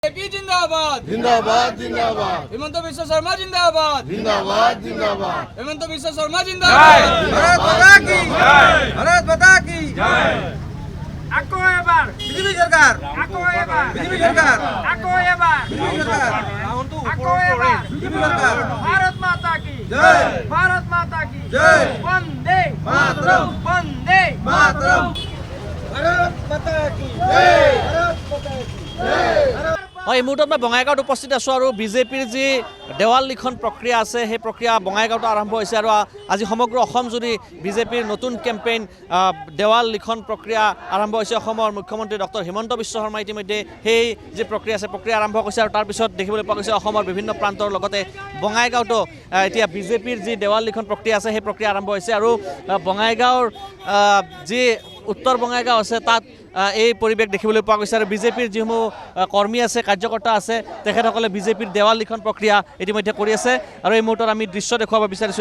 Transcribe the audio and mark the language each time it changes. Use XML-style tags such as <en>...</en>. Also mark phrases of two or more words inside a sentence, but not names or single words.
<hi>बीजेपी जिंदाबाद जिंदाबाद जिंदाबाद हेमंत बिश्व शर्मा जिंदाबाद जिंदाबाद जिंदाबाद हेमंत बिश्व शर्मा जिंदाबाद भारत माता की जय भारत माता की जय</hi> <as>আকৌ এবাৰ</as> <hi>बीजेपी सरकार</hi> <as>আকৌ এবাৰ</as> <hi>बीजेपी सरकार</hi> <as>আকৌ এবাৰ</as> <hi>बीजेपी सरकार</hi> <as>আকৌ এবাৰ</as> <hi>बीजेपी सरकार भारत माता की जय भारत माता की जय বন্দে मातरम বন্দে मातरम भारत माता की जय भारत माता की जय</hi> <as>এই মুহূৰ্তত মই বঙাইগাঁৱত উপস্থিত আছোঁ আৰু বিজেপিৰ যি দেৱাল লিখন প্ৰক্ৰিয়া আছে সেই প্ৰক্ৰিয়া বঙাইগাঁৱত আৰম্ভ হৈছে আৰু আজি সমগ্ৰ অসম জুৰি বিজেপিৰ নতুন কেম্পেইন দেৱাল লিখন প্ৰক্ৰিয়া আৰম্ভ হৈছে। অসমৰ মুখ্যমন্ত্ৰী ডক্টৰ হিমন্ত বিশ্ব শৰ্মা ইতিমধ্যে সেই যি প্ৰক্ৰিয়া আছে প্ৰক্ৰিয়া আৰম্ভ কৰিছে আৰু তাৰপিছত দেখিবলৈ পোৱা গৈছে অসমৰ বিভিন্ন প্ৰান্তৰ লগতে বঙাইগাঁৱতো এতিয়া বিজেপিৰ যি দেৱাল লিখন প্ৰক্ৰিয়া আছে সেই প্ৰক্ৰিয়া আৰম্ভ হৈছে আৰু বঙাইগাঁৱৰ যি উত্তৰ বঙাইগাঁও আছে তাত এই পৰিৱেশ দেখিবলৈ পোৱা গৈছে আৰু বিজেপিৰ যিসমূহ কৰ্মী আছে কাৰ্যকৰ্তা আছে তেখেতসকলে বিজেপিৰ দেৱাল লিখন প্ৰক্ৰিয়া ইতিমধ্যে কৰি আছে আৰু এই মুহূৰ্তত আমি দৃশ্য দেখুৱাব বিচাৰিছোঁ।</as>